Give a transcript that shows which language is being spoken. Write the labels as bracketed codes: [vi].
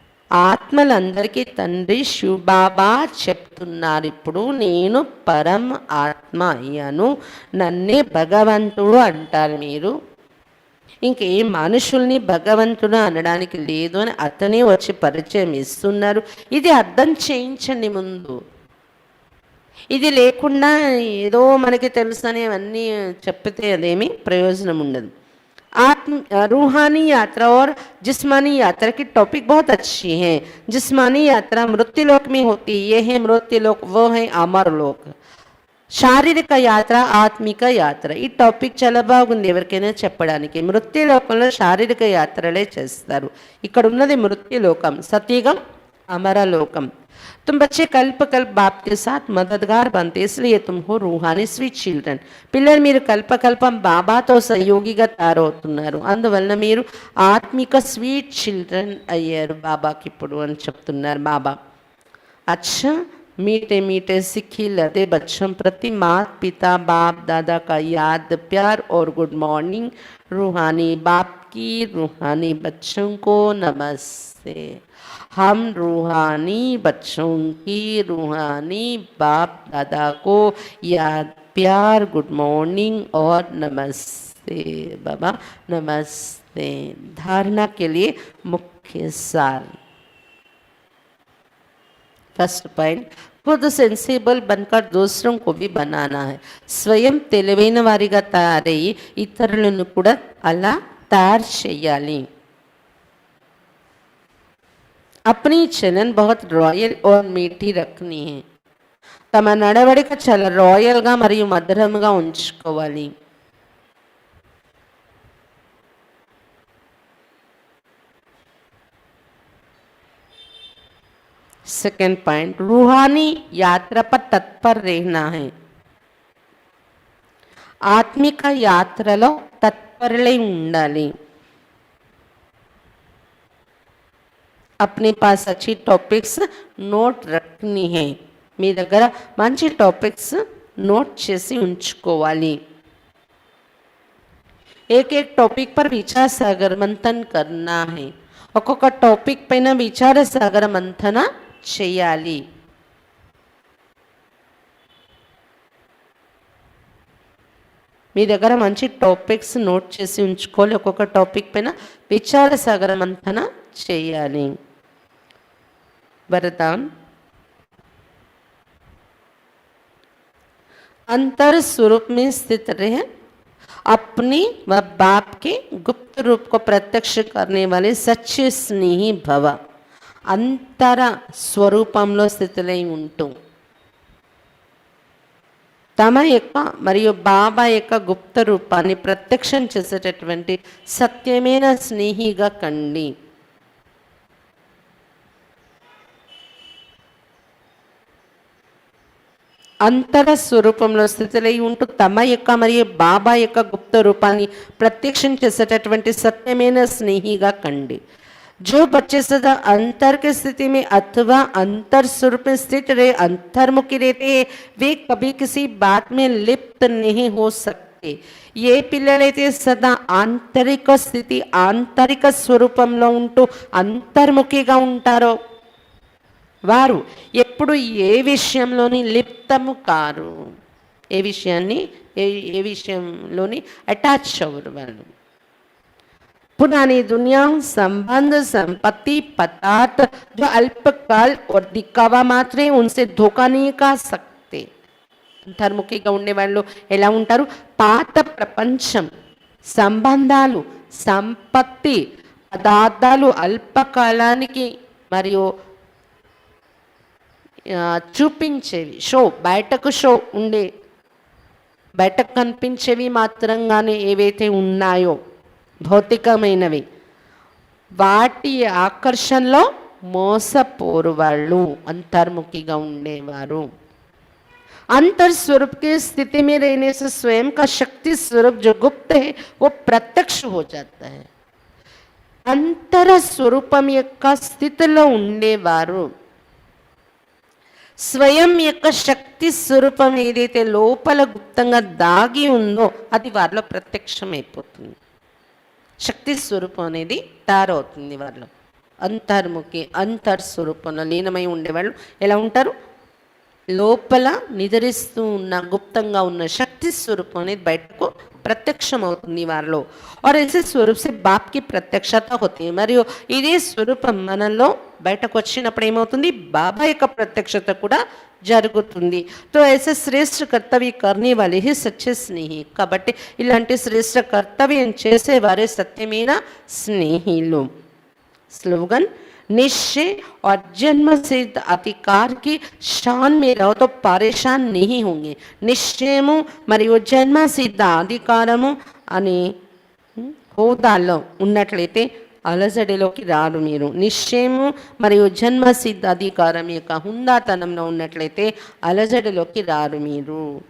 [te] ఆత్మలందరికీ తండ్రి శివ బాబా చెప్తున్నారు ఇప్పుడు నేను పరమ ఆత్మ అయ్యాను, నన్నే భగవంతుడు అంటారు మీరు, ఇంకే మనుషుల్ని భగవంతుడు అనడానికి లేదు అని అతనే వచ్చి పరిచయం ఇస్తున్నారు। ఇది అర్థం చేయించండి ముందు, ఇది లేకుండా ఏదో మనకి తెలుసు అని అన్నీ చెప్పితే అదేమి ప్రయోజనం ఉండదు। [hi] रूहानी यात्रा और जिस्मानी यात्रा की टॉपिक बहुत अच्छी है। जिस्मानी यात्रा मृत्युलोक में होती है, ये है मृत्युलोक, वो है अमर लोक। [te] శారీరక యాత్ర, ఆత్మిక యాత్ర, ఈ టాపిక్ చాలా బాగుంది ఎవరికైనా చెప్పడానికి। మృత్యులోకంలో శారీరక యాత్రలే చేస్తారు, ఇక్కడ ఉన్నది మృత్యులోకం, సతీగం, అమరలోకం। [hi] तुम बच्चे कल्प कल्प बाप के साथ मददगार बनते, इसलिए तुम हो रूहानी [en] Sweet children. [te] పిల్లలు మీరు కల్పకల్పం బాబాతో సహయోగిగా తయారవుతున్నారు, అందువలన మీరు ఆత్మిక [en] sweet children [te] అయ్యారు బాబాకి ఇప్పుడు అని చెప్తున్నారు బాబా। [hi] अच्छा मीठे मीठे सिक्खी लदे बच्चों प्रति माता पिता बाप दादा का याद प्यार और गुड मॉर्निंग। रूहानी बाप की रूहानी बच्चों को नमस्ते। हम रूहानी बच्चों की रूहानी बाप दादा को याद प्यार गुड मॉर्निंग और नमस्ते। बाबा नमस्ते। धारणा के लिए मुख्य सार, [en] first point, [hi] खुद सेंसिबल बनकर दूसरों को भी बनाना है. [te] స్వయం తెలివైన వారిగా తయారయ్యి ఇతరులను కూడా అలా తయారు చేయాలి. [hi] अपनी चलन बहुत रॉयल और मीठी रखनी है. [te] తమ నడవడిక చాలా రాయల్గా మరియు మధురంగా ఉంచుకోవాలి. [en] second point, [hi] रूहानी यात्रा पर तत्पर रहना है. [te] ఆత్మిక యాత్రలో తత్పరులై ఉండాలి. [hi] अपने पास अच्छी टॉपिक्स नोट रखनी है. [te] మీ దగ్గర మంచి టాపిక్స్ నోట్ చేసి ఉంచుకోవాలి. [hi] एक एक टॉपिक पर विचार सागर मंथन करना है. [te] ఒక్కొక్క టాపిక్ పైన విచార సాగర మంథన చేయాలి. మీ దగ్గర మంచి టాపిక్స్ నోట్ చేసి ఉంచుకోవాలి. ఒక్కొక్క టాపిక్ పైన విచార సాగర మంథన చేయాలి. [hi] वरदान, अंतर स्वरूप में स्थित रहे, अपनी व बाप के गुप्त रूप को प्रत्यक्ष करने वाले सच्चे स्नेही भव. [te] अंतर స్వరూపంలో స్థితిలై ఉంటూ తమ యొక్క మరియు బాబా యొక్క గుప్త రూపాన్ని ప్రత్యక్షం చేసేటటువంటి సత్యమైన స్నేహిగా కండి. అంతర స్వరూపంలో స్థితిలై ఉంటూ తమ యొక్క మరియు బాబా యొక్క గుప్త రూపాన్ని ప్రత్యక్షం చేసేటటువంటి సత్యమైన స్నేహిగా కండి. [hi] जो बच्चे सदा अंतर की स्थिति में अथवा अंतर स्वरूप में स्थित रहे अंतर्मुखी रहते हैं, वे कभी किसी बात में लिप्त नहीं हो सकते. [te] ఏ పిల్లలైతే సదా ఆంతరిక స్థితి ఆంతరిక స్వరూపంలో ఉంటూ అంతర్ముఖిగా ఉంటారో వారు ఎప్పుడు ఏ విషయంలోని లిప్తము కారు. ఏ విషయంలోని అటాచ్ అవ్వరు వాళ్ళు. [hi] पुरानी दुनिया संबंध संपत्ति पदार्थ जो अल्पकाल और दिखावा मात्र उनसे धोखा नहीं खा सकते. [te] అంతర్ముఖిగా ఉండేవాళ్ళు ఎలా ఉంటారు? పాత ప్రపంచం, సంబంధాలు, సంపత్తి, పదార్థాలు అల్పకాలానికి మరియు చూపించేవి, బయటకు ఉండే బయటకు కనిపించేవి మాత్రంగానే ఏవైతే ఉన్నాయో భౌతికమైనవి వాటి ఆకర్షణలో మోసపోరు వాళ్ళు. అంతర్ముఖిగా ఉండేవారు. [hi] अंतर स्वरूप की स्थिति में रहने से स्वयं का शक्ति स्वरूप जो गुप्त है वो प्रत्यक्ष हो जाता है. [te] अंतर స్వరూపం యొక్క స్థితిలో ఉండేవారు స్వయం యొక్క శక్తి స్వరూపం ఏదైతే లోపల గుప్తంగా దాగి ఉందో అది వారిలో ప్రత్యక్షమైపోతుంది. శక్తి స్వరూపం అనేది తయారవుతుంది వాళ్ళు. అంతర్ముఖి అంతర్స్వరూపంలో లీనమై ఉండేవాళ్ళు ఎలా ఉంటారు? లోపల నిద్రిస్తూ ఉన్న గుప్తంగా ఉన్న శక్తి స్వరూపం అనేది బయటకు ప్రత్యక్షమవుతుంది వారిలో. [hi] और ऐसे स्वरूप से बाप की प्रत्यक्षता होती है. [te] మరియు ఇదే స్వరూపం మనలో బయటకు వచ్చినప్పుడు ఏమవుతుంది? బాబా యొక్క ప్రత్యక్షత కూడా జరుగుతుంది. [hi] तो ऐसे श्रेष्ठ कर्तव्य करने वाले ही सच्चे स्नेही. [te] కాబట్టి ఇలాంటి శ్రేష్ఠ కర్తవ్యం చేసేవారే సత్యమైన స్నేహిలు. [hi] स्लोगन, निश्चय और जन्म सिद्ध अधिकार की शान में रहो तो परेशान नहीं होंगे. [te] నిశ్చయము మరియు జన్మ సిద్ధ అధికారము అనే హోదాలో ఉన్నట్లయితే అలజడిలోకి రారు మీరు. నిశ్చయము మరియు జన్మ సిద్ధ అధికారం యొక్క హుందాతనంలో ఉన్నట్లయితే అలజడిలోకి రారు మీరు.